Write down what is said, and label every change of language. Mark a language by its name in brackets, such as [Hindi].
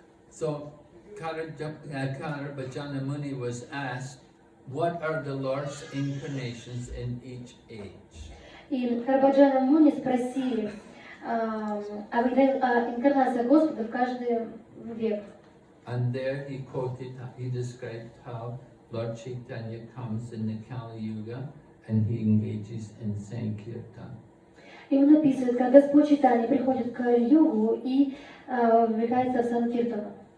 [English] So, Karabhajana Muni was asked, what are the Lord's incarnations in each age? [Russian] И Карабхаджана Муни спросили о инкарнации Господа в каждый век. [English] And there he described how Lord Chaitanya comes in the Kali Yuga and he engages in Sankirtan. [Russian] И он описывает, как Господь Чайтанья приходит к Кали-югу и вовлекается в Санкиртану.